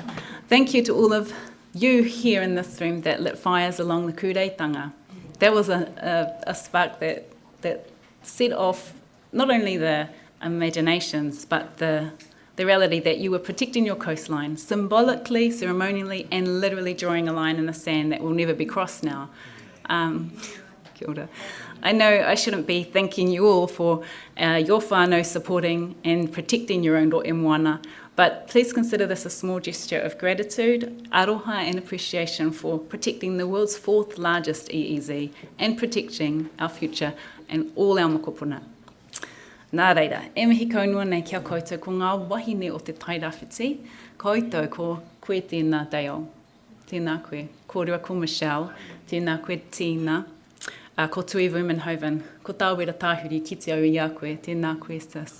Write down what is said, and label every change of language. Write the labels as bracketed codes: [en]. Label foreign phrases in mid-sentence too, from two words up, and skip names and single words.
[en] Thank you to all of you here in this room that lit fires along the Kureitanga. That was a spark that set off not only the imaginations, but the the reality that you were protecting your coastline, symbolically, ceremonially, and literally drawing a line in the sand that will never be crossed now. [mi] Kia ora. [en] I know I shouldn't be thanking you all for your whānau supporting and protecting your own [mi] ro'e moana, [en] but please consider this a small gesture of gratitude, aroha and appreciation for protecting the world's 4th largest EEZ and protecting our future and all our mokopuna. [mi] Nā reira, e mihi kaunua nei kia koutou ko ngā wahine o te Tairāwhiti, koutou ko koe tēnā Dale, tēnā koe, kōrua ko Michelle, tēnā koe Tina, ko Tui Vumenhoven, ko Tāwera Tāhuri, ki te au i a koe, tēnā koe sis.